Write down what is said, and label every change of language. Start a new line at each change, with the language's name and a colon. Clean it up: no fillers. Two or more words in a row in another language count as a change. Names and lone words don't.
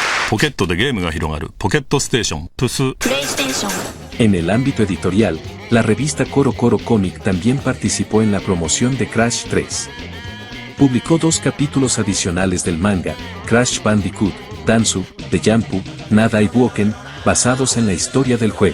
Japanese: ポケットでゲームが広がるポケットステーションプス。
Spanish: En el ámbito editorial, la revista Coro Coro Comic también participó en la promoción de Crash 3. Publicó 2 capítulos adicionales del manga, Crash Bandicoot, Dansu, de Jampu, Nada Ibuoken, basados en la historia del juego.